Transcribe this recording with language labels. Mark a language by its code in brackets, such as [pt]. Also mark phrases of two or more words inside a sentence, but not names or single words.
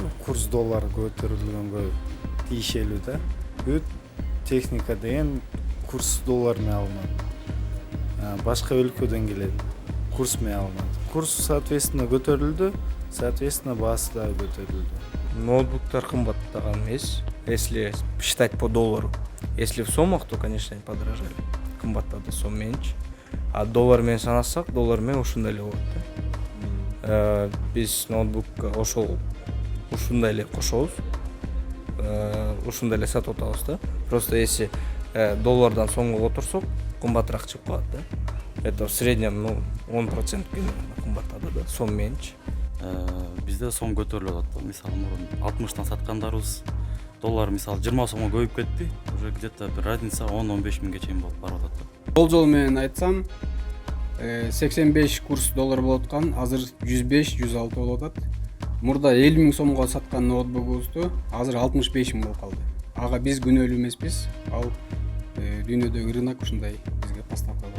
[ky] Курс доллар көтөрүлгөнгө тийишелүү да. Бүт техника деген курс доллар менен алынат. Башка өлкөдөн келет. Курс менен алынат. Курс соответственно көтөрүлдү, соответственно баасы да көтөрүлдү. Ноутбуктар кымбаттаган эмес, [ru] если считать по доллару. Если в сомах, то, конечно, они подорожали. [ky] Кымбаттады сом менчи. А доллар менен санасак, доллар менен ушундай эле болот да. Биз ноутбукка ушундай эле кошобуз. Ушундай эле сатып атабыз да. [ru] Просто если [ky] доллардан сомго которсок, кымбатыраак чыгып калат да. [ru] Это в среднем 10% [ky] кымбаттады да, сом менчи. Бизде сом көтөрүлүп атат. Мисалы мурун 60тан саткандарыбыз доллар мисалы 20 сомго көбөйүп кетти. [ru] Уже где-то [ky] bir разница 10-15 миңге чейин болуп барып атат. Болжол менен айтсам 85 курс доллар болуп аткан, азыр 105-106 болуп атат. Мурда 50 000 сомго саткан ноутбугубузду азыр 65 000 болуп калды. Ага биз күнөөлүү эмеспиз. Ал дүйнөдөгү рынок ушундай бизге поставка болот.